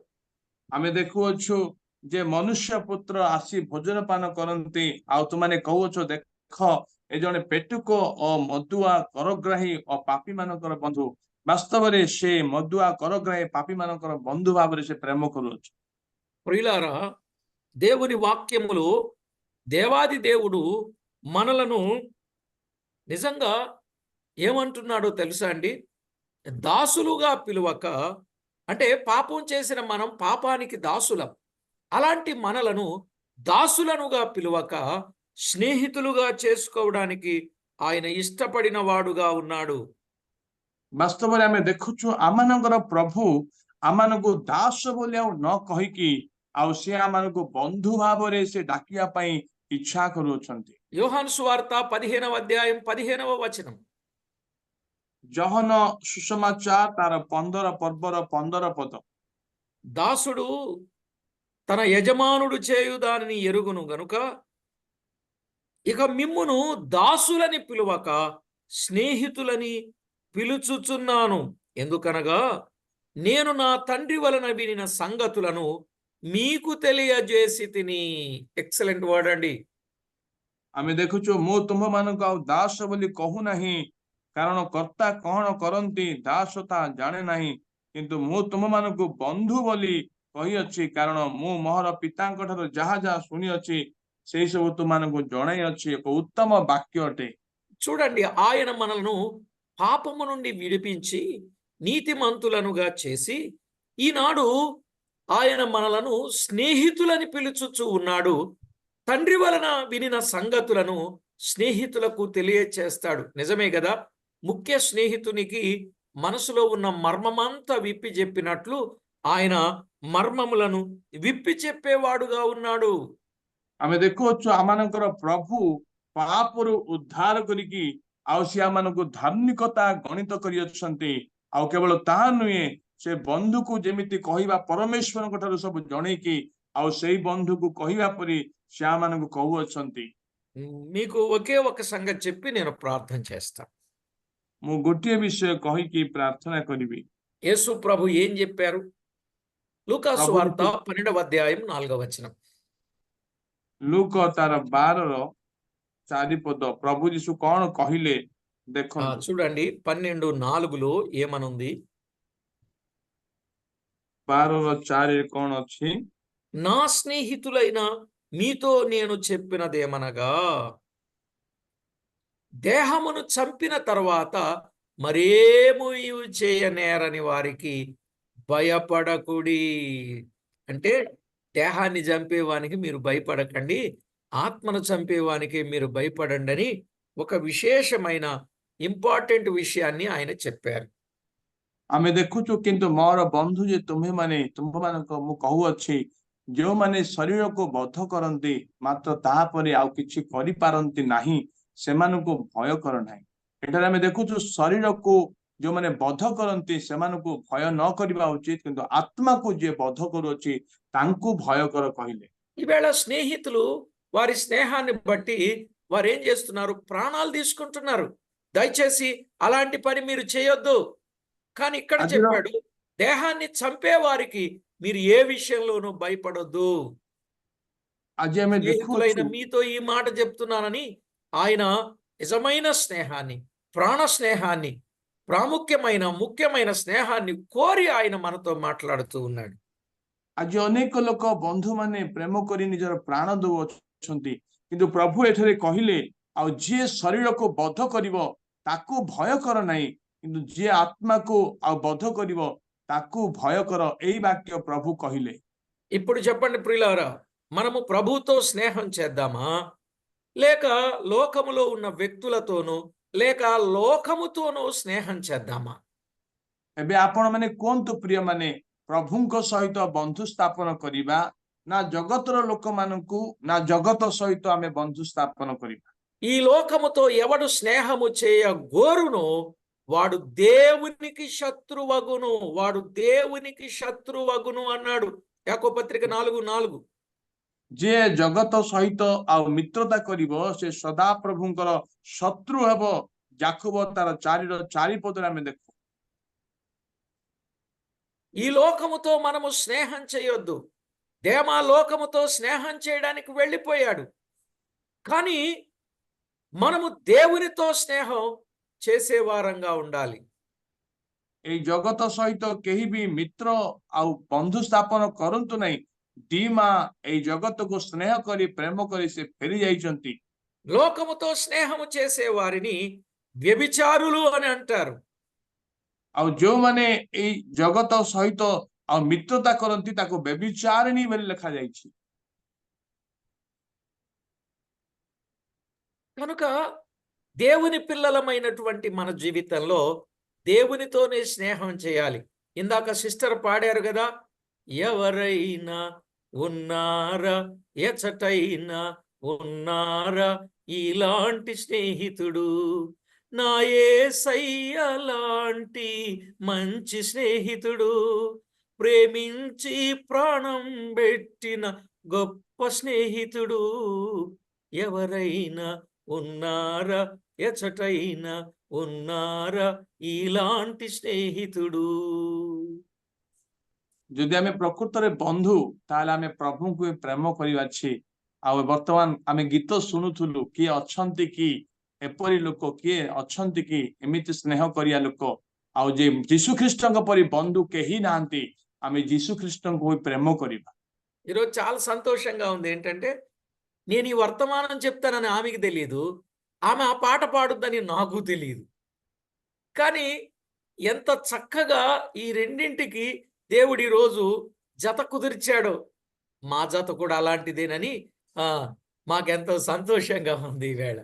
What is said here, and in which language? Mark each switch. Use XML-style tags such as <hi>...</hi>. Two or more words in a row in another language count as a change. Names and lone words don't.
<or>ଆମେ ଦେଖୁଅଛୁ ଯେ ମନୁଷ୍ୟ ପୁତ୍ର ଆସି ଭୋଜନ ପାନ କରନ୍ତି ଆଉ ତୁମାନେ କହୁଅଛ ଦେଖ ଏ ଜଣେ ପେଟୁକ ଓ ମଦୁଆ କରଗ୍ରାହୀ ଓ ପାପୀ ମାନଙ୍କର ବନ୍ଧୁ। ବାସ୍ତବରେ ସେ ମଦୁଆ କରଗ୍ରାହୀ ପାପୀ ମାନଙ୍କର ବନ୍ଧୁ ଭାବରେ ସେ ପ୍ରେମ କରୁଅଛି।</or> <te>ప్రియులారా, దేవుని వాక్యములో దేవాది దేవుడు మనలను నిజంగా ఏమంటున్నాడో తెలుసా అండి? దాసులుగా పిలువక, అంటే పాపం చేసిన మనం పాపానికి దాసులం. అలాంటి మనలను దాసులనుగా పిలువక స్నేహితులుగా చేసుకోవడానికి ఆయన ఇష్టపడిన వాడుగా ఉన్నాడు.</te> <or>ବାସ୍ତବରେ ଆମେ ଦେଖୁଛୁ ଆମମାନଙ୍କର ପ୍ରଭୁ ଆମମାନଙ୍କୁ ଦାସ ବୋଲି ଆଉ ନ କହିକି ଆଉ ସେ ଆମମାନଙ୍କୁ ବନ୍ଧୁ ଭାବରେ ସେ ଡାକିବା ପାଇଁ ଇଚ୍ଛା କରୁଅଛନ୍ତି।</or> <te>యోహాను సువార్త 15వ అధ్యాయం 15వ వచనం.</te> <or>ଜହନ ସୁସମାଚାର ତାର 15 ପର୍ବର 15 ପଦ।</or> <te>దాసుడు తన యజమానుడు చేయు దానిని ఎరుగును గనుక ఇక మిమ్మును దాసులని పిలువక స్నేహితులని పిలుచుచున్నాను. ఎందుకనగా నేను నా తండ్రి వలన వినిన సంగతులను మీకు తెలియజేసి తిని.</te> <en>excellent word అండి.</en> <or>ଆମେ ଦେଖୁଛୁ ମୁଁ ତୁମମାନଙ୍କୁ ଆଉ ଦାସ ବୋଲି କହୁନାହିଁ, କାରଣ କର୍ତ୍ତା କଣ କରନ୍ତି ଦାସ ତାହା ଜାଣେ ନାହିଁ, କିନ୍ତୁ ମୁଁ ତୁମମାନଙ୍କୁ ବନ୍ଧୁ ବୋଲି କହିଅଛି, କାରଣ ମୁଁ ମୋର ପିତାଙ୍କ ଠାରୁ ଯାହା ଯାହା ଶୁଣିଅଛି ସେଇ ସବୁ ତୁମମାନଙ୍କୁ ଜଣାଇଅଛି। ଏକ ଉତ୍ତମ ବାକ୍ୟ ଅଟେ।</or> <te>చూడండి, ఆయన మనలను పాపము నుండి విడిపించి నీతిమంతులనుగా చేసి ఈనాడు ఆయన మనలను స్నేహితులని పిలుచుచూ ఉన్నాడు. తండ్రి వలన వినిన సంగతులను స్నేహితులకు తెలియచేస్తాడు. నిజమే కదా? ముఖ్య స్నేహితునికి మనసులో ఉన్న మర్మమంతా విప్పి చెప్పినట్లు ఆయన మర్మములను విప్పి చెప్పేవాడుగా ఉన్నాడు.</te> <or>ଆମେ ଦେଖୁଅଛୁ ଆମମାନଙ୍କର ପ୍ରଭୁ ପାପରୁ ଉଦ୍ଧାର କରିକି ଆଉ ସେ ଆମମାନଙ୍କୁ ଧାର୍ମିକତା ଗଣିତ କରିଅଛନ୍ତି। ଆଉ କେବଳ ତାହା ନୁହେଁ, ସେ ବନ୍ଧୁକୁ ଯେମିତି କହିବା ପରମେଶ୍ୱରଙ୍କ ଠାରୁ ସବୁ ଜଣେଇକି ଆଉ ସେଇ ବନ୍ଧୁକୁ କହିବା ପରି ସେ ଆମମାନଙ୍କୁ କହୁଅଛନ୍ତି।</or> <te>మీకు ఒకే ఒక సంగతి చెప్పి నేను ప్రార్థన చేస్తాను.</te> <or>ମୁଁ ଗୋଟିଏ ବିଷୟ କହିକି ପ୍ରାର୍ଥନା କରିବି।</or> <te>యేసు ప్రభు ఏం చెప్పారు? లూకాసు ప్రభు వార్త 12వ అధ్యాయం 4వ వచనం.</te> <or>ଲୁକ ତାର 12ର 4 ପଦ ପ୍ରଭୁ ଯୀଶୁ କଣ କହିଲେ ଦେଖନ୍ତୁ।</or> <te>చూడండి 12:4లో ఏమనుంది?</te> <or>12ର 4 କଣ ଅଛି?</or> <te>నా స్నేహితులైన మీతో నేను చెప్పినదేమనగా, దేహమును చంపిన తర్వాత మరేమీ చేయనేరని వారికి భయపడకుడి. అంటే దేహాన్ని చంపేవానికి మీరు భయపడకండి, ఆత్మను చంపేవానికి మీరు భయపడండి అని ఒక విశేషమైన ఇంపార్టెంట్ విషయాన్ని ఆయన చెప్పారు.</te> <or>ଆମେ ଦେଖୁଛୁ କିନ୍ତୁ ମୋର ବନ୍ଧୁ ଯେ ତୁମମାନଙ୍କୁ ମୁଁ କହୁଅଛି, ଯେଉଁମାନେ ଶରୀରକୁ ବଧ କରନ୍ତି ମାତ୍ର ତାହାପରେ ଆଉ କିଛି କରିପାରନ୍ତି ନାହିଁ, ସେମାନଙ୍କୁ ଭୟ କର ନାହିଁ। ଏଠାରେ ଆମେ ଦେଖୁଛୁ ଶରୀରକୁ ଯେଉଁମାନେ ବଧ କରନ୍ତି ସେମାନଙ୍କୁ ଭୟ ନ କରିବା ଉଚିତ, କିନ୍ତୁ ଆତ୍ମାକୁ ଯିଏ ବଧ କରୁଅଛି ତାଙ୍କୁ ଭୟ କର କହିଲେ।</or> <te>ఈవేళ స్నేహితులు వారి స్నేహాన్ని బట్టి వారు ఏం చేస్తున్నారు? ప్రాణాలు తీసుకుంటున్నారు. దయచేసి అలాంటి పని మీరు చేయొద్దు. కానీ ఇక్కడ చెప్పాడు, దేహాన్ని చంపే వారికి మీరు ఏ విషయంలోనూ భయపడొద్దు.</te> <or>ଆଜି ଆମେ</or> <te>స్నేహితులైన</te> <or>ଦେଖୁଛୁ</or> <te>మీతో ఈ మాట చెప్తున్నానని ఆయన నిజమైన స్నేహాన్ని, ప్రాణ స్నేహాన్ని, ముఖ్యమైన స్నేహాన్ని కోరి ఆయన మనతో మాట్లాడుతూ ఉన్నాడు.</te> <or>ଆଜି ଅନେକ ଲୋକ ବନ୍ଧୁମାନେ ପ୍ରେମ କରି ନିଜର ପ୍ରାଣ ଦେଉଅଛନ୍ତି, କିନ୍ତୁ ପ୍ରଭୁ ଏଠାରେ କହିଲେ ଆଉ ଯିଏ ଶରୀରକୁ ବଧ କରିବ ତାକୁ ଭୟ କର ନାହିଁ, କିନ୍ତୁ ଯିଏ ఆత్మకు ଆଉ ବଧ କରିବ ତାକୁ ଭୟ କର। ଏଇ ବାକ୍ୟ ପ୍ରଭୁ କହିଲେ।</or> <te>ఇప్పుడు చెప్పండి ప్రియులారా, మనము ప్రభువుతో స్నేహం చేద్దామా, లేక లోకములో ఉన్న వ్యక్తులతోనూ లేక లోకముతోనూ స్నేహం చేద్దామా?</te> <or>ଏବେ ଆପଣ ମାନେ କୁହନ୍ତୁ ପ୍ରିୟ ମାନେ, ପ୍ରଭୁଙ୍କ ସହିତ ବନ୍ଧୁ ସ୍ଥାପନ କରିବା ନା ଜଗତର ଲୋକମାନଙ୍କୁ, ନା ଜଗତ ସହିତ ଆମେ ବନ୍ଧୁ ସ୍ଥାପନ କରିବା?</or> <te>ఈ లోకముతో ఎవడు స్నేహము చేయ గోరును వాడు దేవునికి శత్రువగును అన్నాడు యాకోబు పత్రిక 4:4.</te> <or>ଯିଏ ଜଗତ ସହିତ ଆଉ ମିତ୍ରତା କରିବ ସେ ସଦା ପ୍ରଭୁଙ୍କର ଶତ୍ରୁ ହେବ। ଯାକୁବ ତାର 4:4 ଆମେ ଦେଖୁ।</or> <te>ఈ లోకముతో మనము స్నేహం చేయొద్దు. దేమా లోకముతో స్నేహం చేయడానికి వెళ్ళిపోయాడు. కానీ మనము దేవునితో స్నేహం చేసేవారంగా ఉండాలి.</te> <or>এই জগତ ସହିତ କେହି ବି ମିତ୍ର ଆଉ ବନ୍ଧୁ ସ୍ଥାପନ କରନ୍ତୁ ନାହିଁ। ଡିମା এই ଜଗତକୁ ସ୍ନେହ କରି ପ୍ରେମ କରି ସେ ଫେରି ଯାଇଛନ୍ତି।</or> <te>లోకముతో స్నేహము చేసే వారిని వ్యభిచారులు అని అంటారు.</te> <or>ଆଉ ଯୋଉମାନେ ଏଇ ଜଗତ ସହିତ ଆଉ ମିତ୍ରତା କରନ୍ତି ତାକୁ ବ୍ୟଭିଚାରିଣୀ ବୋଲି ଲେଖାଯାଇଛି।</or> <te>కనుక దేవుని పిల్లలమైనటువంటి మన జీవితంలో దేవునితోనే స్నేహం చేయాలి. ఇందాక సిస్టర్ పాడారు కదా, ఎవరైనా ఉన్నారా, ఎచటైనా ఉన్నారా ఇలాంటి స్నేహితుడు, నా యేసయ్య లాంటి మంచి స్నేహితుడు, ప్రేమించి ప్రాణం పెట్టిన గొప్ప స్నేహితుడు, ఎవరైనా ఉన్నారా, ఎచటైనా ఉన్నారా ఇలాంటి స్నేహితుడు.</te> <or>ଯଦି ଆମେ ପ୍ରକୃତରେ ବନ୍ଧୁ ତାହେଲେ ଆମେ ପ୍ରଭୁଙ୍କୁ ପ୍ରେମ କରିବା ଅଛି। ଆଉ ବର୍ତ୍ତମାନ ଆମେ ଗୀତ ଶୁଣୁଥିଲୁ, କିଏ ଅଛନ୍ତି କି ଏପରି ଲୋକ, କିଏ ଅଛନ୍ତି କି ଏମିତି ସ୍ନେହ କରିବା ଲୋକ। ଆଉ ଯେ ଯୀଶୁ ଖ୍ରୀଷ୍ଟଙ୍କ ପରି ବନ୍ଧୁ କେହି ନାହାନ୍ତି। ଆମେ ଯୀଶୁ ଖ୍ରୀଷ୍ଟଙ୍କୁ ପ୍ରେమ କରିବା।</or> <te>ఈరోజు చాలా సంతోషంగా ఉంది. ఏంటంటే నేను ఈ వర్తమానం చెప్తానని ఆమెకి తెలియదు, ఆమె ఆ పాట పాడుద్దని నాకు తెలియదు. కానీ ఎంత చక్కగా ఈ రెండింటికి దేవుడు ఈరోజు జత కుదిర్చాడో, మా జత కూడా అలాంటిదేనని మాకెంతో సంతోషంగా ఉంది ఈవేళ.</te>